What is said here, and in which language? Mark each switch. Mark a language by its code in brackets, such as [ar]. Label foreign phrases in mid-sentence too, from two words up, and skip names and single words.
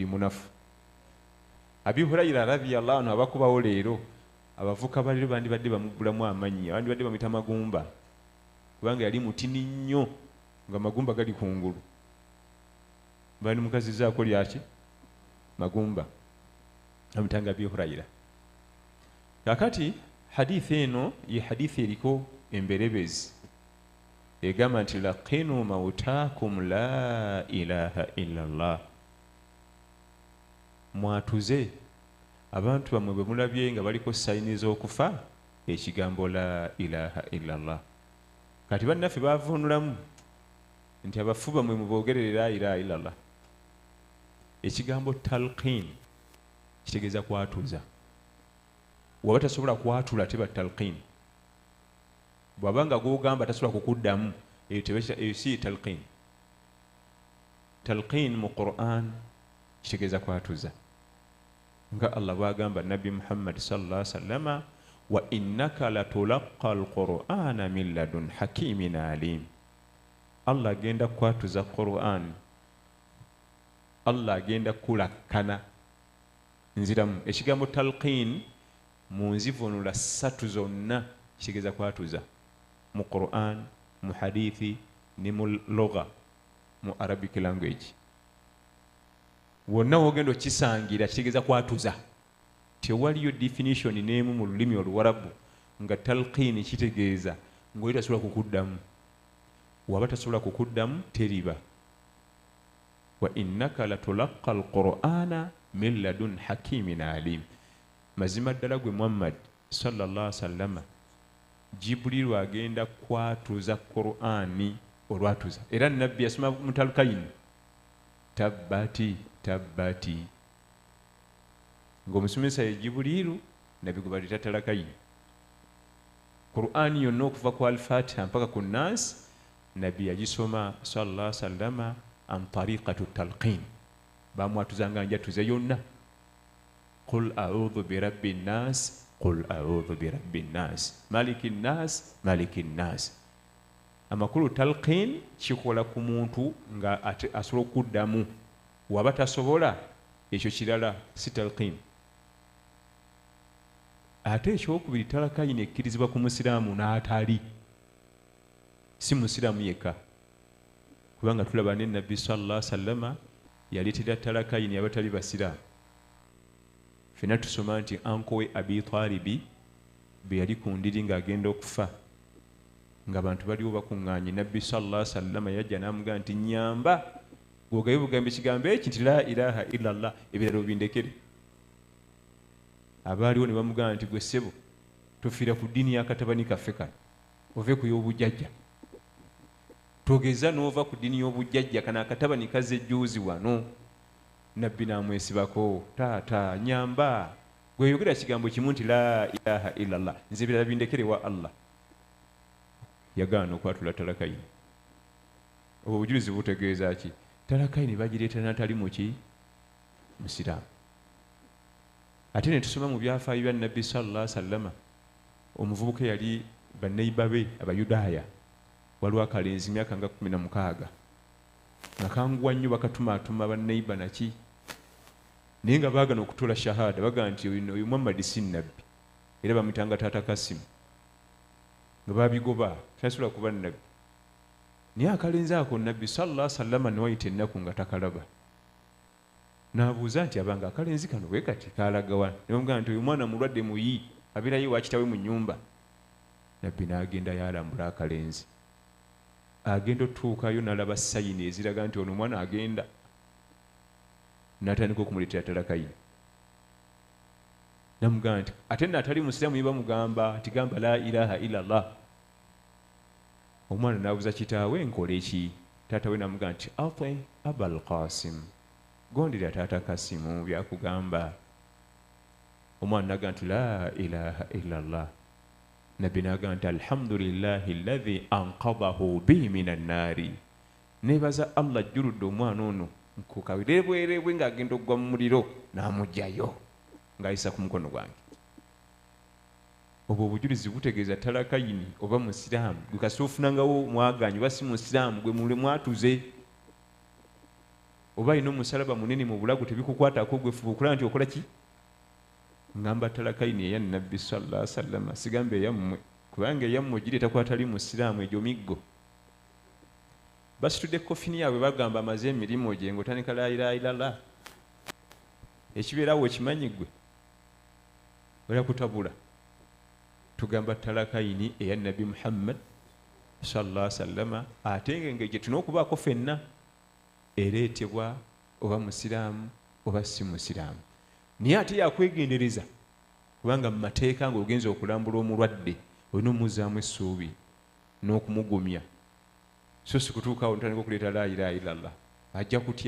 [lg] munafu Abi Hurayra [ar] رضي الله عنه [lg] abakubawo leero abavuka baliro bandibadde bamuggulamu amannya bandibadde bamuyita magumba kubanga yali mutini nnyo nga magumba gali kungulu bani mukazi zaako lyaki magumba amutanga Abi Hurayra kakati hadithi eno ye hadithi eriko emberebezi egamba nti [ar] لقنوا موتاكم لا إله إلا الله [lg] mwatuze abantu bamwe bwe mulabye nga baliko sayini z'okufa ekigambo [ar] لا إله إلا الله [lg] kati bannaffe bavunulamu nti abafu bamwe mubogerere [ar] لا إله إلا الله [lg] ekigambo talqin kitegeeza kwatuza waba tasobola kwatula teba talqin bwabanga gogamba tasobola kukuddamu eyo si talqin talqin mu Qur'an kitegeeza kwatuza nga Allah bwagamba Nabi Muhammad [ar] صلى الله عليه وسلم وإنك لتلقى القرآن من لدن حكيم عليم [lg] Allah agenda kwatuza Qur'an Allah agenda kulakkana nziramu ekigambo talqin mu nzivunula ssatu zonna kitegeeza kwatuza mu Qur'an mu hadithi ne mu lugha mu [en] Arabic language [lg] wonna wogenda okisangira kitegeeza kwatuza tewaliyo definition n'emu mu lulimi oluwarabu nga talqini kitegeeza ng'oli tasobola kukuddamu waba tasobola kukuddamu teriba [ar] وإنك لتلقى القرآن من لدن حكيم عليم [lg] mazima ddala gwe Muhammad [ar] صلى الله عليه وسلم [lg] Jibril agenda kwatuza Qur'ani olwatuza. Era nabbi yasoma mutalkayin tabbati tabbati, ng'omusomesa ye Jibuliiru, nabbi gwe baleeta talakayin. Qur'ani yonna okuva ku al-Fatiha mpaka ku Nas, nabbi yagisoma [ar] صلى الله عليه وسلم عن طريق التلقين, [lg] bamwatuzanga njatuze yonna. [ar] قل أعوذ برب الناس، قل أعوذ برب الناس، ملك الناس، ملك الناس. [lg] Amakulu talqin kikola ku muntu nga asobola okuddamu, waba tasobola ekyo kirala si talqin. Ate ekyokubiri talakayini ekkirizibwa ku musiraamu n'atali, si musiraamu yekka, kubanga tulaba ne nabbi [ar] صلى الله عليه وسلم [lg] yaleetera talakayini abatali basiraamu. Fena tusoma nti ankowe Abi Talibi bwe yali ku ndiri ng'agenda okufa, nga abantu baliwo bakuŋŋaanye, nabbi [ar] صلى الله عليه وسلم [lg] yajja n'amugamba nti nyamba bw'ogaye bugambe ekigambo eki nti [ar] لا إله إلا الله, [lg] ebirala obindekere. Abaaliwo ne bamugamba nti gwe ssebo tofiira ku ddiini ya katabani kaffe kano, ove ku y'obujjajja. Togeza n'ova ku ddiini y'obujjajja, kana akatabani kazze jjuuzi wano. Nabbi n'amwesibako, taata nyamba, gwe yogera kigambo kimu nti [ar] لا إله إلا الله, [lg] nze ebirala bindekere wa Allah. Yagaana okwatula talakayini. Obwo obujulizi butegeeza ki? Talakayini bagireeta n'atali muki? Musiraamu. Ate ne tusoma mu byafaayo bya nabbi [ar] صلى الله عليه وسلم, [lg] omuvubuka yali banneiba be Abayudaaya, waliwo akalenzi myaka nga 16 nga kanguwa nnyo, bakatumaatuma banneiba naki, naye nga baagana okutula shahada, bagamba nti oyo Muhammad si nabbi, era bamuyitanga taata Kasimu, nga babigoba tasobola kuba nabbi. Naye akalenzi ako nabbi [ar] صلى الله عليه وسلم [lg] ne wayita ennaku nga takalaba, n'abuuza nti abanga akalenzi kano bwe kati kalagawa, ne bamugamba nti oyo mwana mulwadde muyi, abeerayo wa kitawe mu nnyumba. Nabbi n'agenda yalambula akalenzi, agenda otuukayo n'alaba sayini eziraga nti ono omwana agenda, n'atandika okumuleetera talakayini. Namugamba nti ate n'atali musiraamu ye bamugamba nti gamba [ar] لا إله إلا الله. [lg] Omwana n'abuuza kitaawe nkole ki? Taata we n'amugamba nti ati Abal Qasim, gondera taata Kasimu byakugamba. Omwana n'agamba nti [ar] لا إله إلا الله. [lg] Nabbi n'agamba nti [ar] الحمد لله الذي أنقذه بي من النار, [lg] neebaza Allah ajjuludde omwana ono nkukabirebwerebwe ng'agenda okugwa mu muliro n'amugjayo ng'ayisa ku mukono gwange. Obwo obujulizi butegeeza talakayini oba musiraamu gwe kasita ofunangawo mwaganyi oba si musiraamu gwe mule mwatuze, oba alina omusalaba munene mu bulago tebikukwatako, gwe fuba okulaba nti okola ki? Ngamba talakayini eya nabbi [ar] صلى الله عليه وسلم, [lg] sigambe eyammwe, kubanga eyammwe gireeta kwatali musiraamu, egyo miggo. Basitudde kofini yaabwe bagamba amaze emirimu gye ng'otandika [ar] لا إله إلا الله. [lg] Ekibeerawo ekimanyi gwe oya kutabula. Tugamba talakayini eya nabbi Muhammad [ar] صلى الله عليه وسلم, [lg] ate ng'engeri gye tulina okubaako ffenna ereetebwa oba musiraamu oba si musiraamu. Naye ate yakwegendereza, kubanga mu mateeka ng'ogenza okulambula omulwadde olina omuzzaamu essuubi n'okumugumya, so si kutuukaawo ntandika okuleeta [ar] لا إله إلا الله, [lg] ajja kutya.